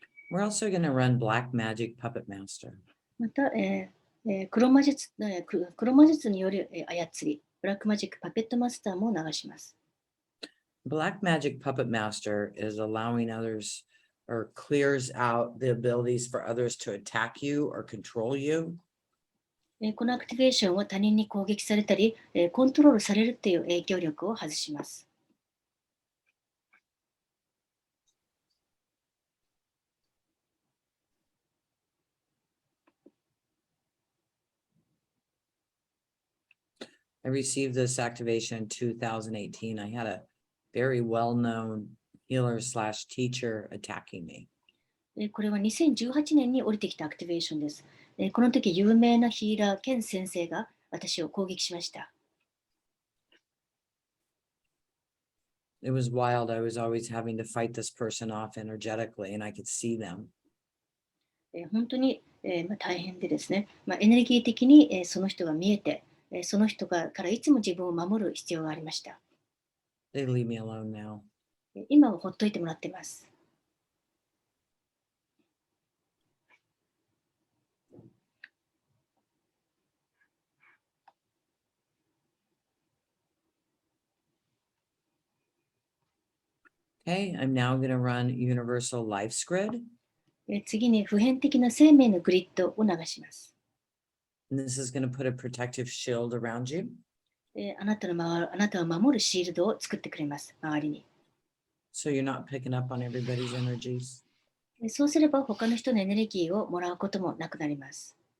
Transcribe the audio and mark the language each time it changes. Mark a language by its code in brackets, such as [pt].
[en] We're also going to run Black Magic Puppet Master. [ja] また、黒魔術による操り、ブラックマジックパペットマスターも流します。 [en] Black Magic Puppet Master is allowing others or clears out the abilities for others to attack you or control you. [ja] このアクティベーションは他人に攻撃されたり、コントロールされるという影響力を外します。 [en] I received this activation in 2018. I had a very well-known healer slash teacher attacking me. [ja] これは2018年に降りてきたアクティベーションです。この時、有名なヒーラー兼先生が私を攻撃しました。 [en] It was wild. I was always having to fight this person off energetically, and I could see them. [ja] 本当に、大変でですね、エネルギー的に、その人が見えて、その人からいつも自分を守る必要がありました。 [en] They leave me alone now. [ja] 今はほっといてもらっています。 [en] Okay, I'm now going to run Universal Life's Grid. [ja] 次に普遍的な生命のグリッドを流します。 [en] And this is going to put a protective shield around you. [ja] あなたを守るシールドを作ってくれます、周りに。 [en] So you're not picking up on everybody's energies. [ja] そうすれば他の人のエネルギーをもらうこともなくなります。